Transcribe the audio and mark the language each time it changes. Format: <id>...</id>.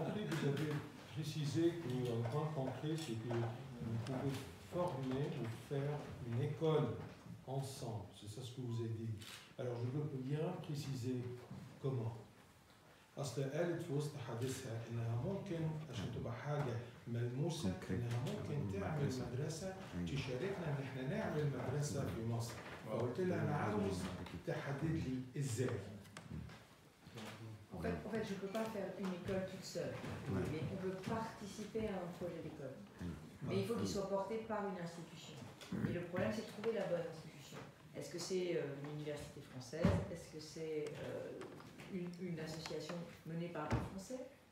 <fr>Vous avez précisé qu'un point concret, c'est que vous pouvez former ou faire une école ensemble. C'est ça ce que vous avez dit. Alors je veux bien préciser comment.</fr> <ar>أصل قالت في وسط حديثها إنها ممكن عشان تبقى حاجة ملموسة إنها ممكن تعمل مدرسة تشاركنا إن إحنا نعمل مدرسة في مصر. فقلت لها أنا عاوز تحدد لي إزاي.</ar> <fr>En fait, je ne peux pas faire une école toute seule, Ouais. mais on peut participer à un projet d'école. Mais il faut qu'il soit porté par une institution. Et le problème, c'est de trouver la bonne institution. Est-ce que c'est l'université française? Est-ce que c'est une association menée par des Français?</fr>